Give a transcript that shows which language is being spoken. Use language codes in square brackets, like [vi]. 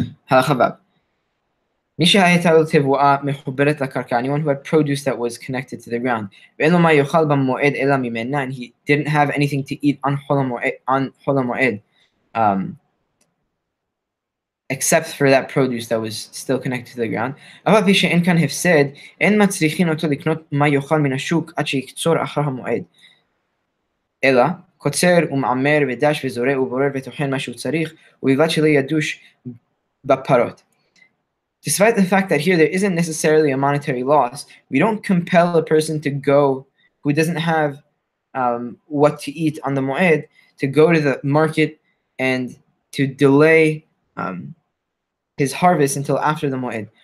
[he] הלכה ו' מי שהייתה לו תבואה מחוברת לקרקע, [en] anyone who had produce that was connected to the ground, [he] ואין לו מה יאכל במועד אלא ממנה, [en] and he didn't have anything to eat on חול המועד, except for that produce that was still connected to the ground. [he] אף על פי שאין כאן הפסד, אין מצריכין אותו לקנות מה יאכל מן השוק עד שיקצור אחר המועד. אלא, קוצר ומעמר ודש וזורע ובורר וטוחן מה שהוא צריך, ובלבד שלא ידוש בפרות. [en] Despite the fact that here there isn't necessarily a monetary loss, we don't compel a person to go who doesn't have what to eat on the Moed to go to the market and to delay his harvest until after the Moed.